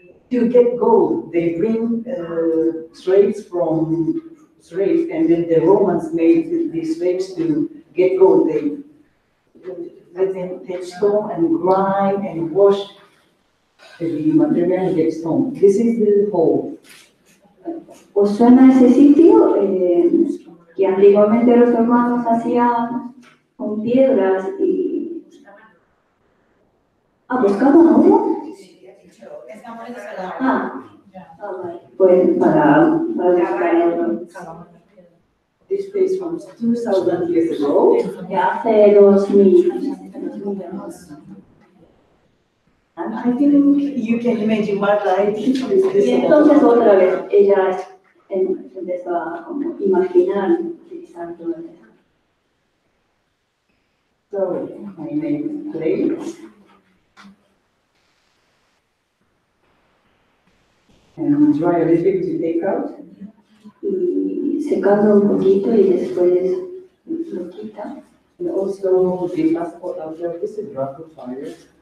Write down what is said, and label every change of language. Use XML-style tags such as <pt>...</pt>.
<en>To get gold, they bring slaves from slaves, and then the Romans made the slaves to get gold. They let them take stone and grind and wash the material and get stone. This is the hole.</en> <es>¿Os suena ese sitio que antiguamente los hermanos hacían con piedras y buscaban oro? Vale. Pues para buscar oro.</es> <en>This place from 2,000 years ago.</en> <es>Ya hace 2000 años.</es> <en>And I think you can imagine Marta,</en> <es>Y entonces otra vez ella empezó a como imaginar utilizando eso.</es> <en>So I made plates. And dry a little bit to take out.</en> <es>Y secando un poquito y después lo quita.</es> <en>And also the passport out there, this is Draco fire.</en>